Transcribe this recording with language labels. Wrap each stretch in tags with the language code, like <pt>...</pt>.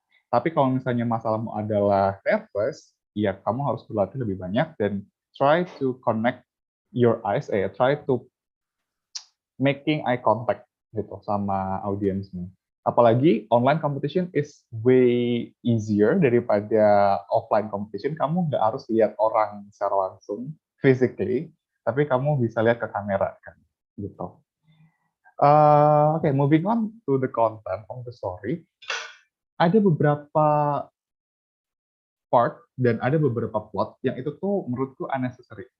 <id>Tapi kalau misalnya masalahmu adalah nervous, ya kamu harus berlatih lebih banyak dan try to connect your eyes, try to making eye contact gitu sama audiensmu.</id> <en>Apalagi online competition is way easier daripada offline competition.</en> <id>Kamu nggak harus lihat orang secara langsung, physically, tapi kamu bisa lihat ke kamera kan, gitu.</id> <en>Oke, moving on to the content of the story.</en> <id>Ada beberapa part dan ada beberapa plot yang itu tuh menurutku unnecessary.</id>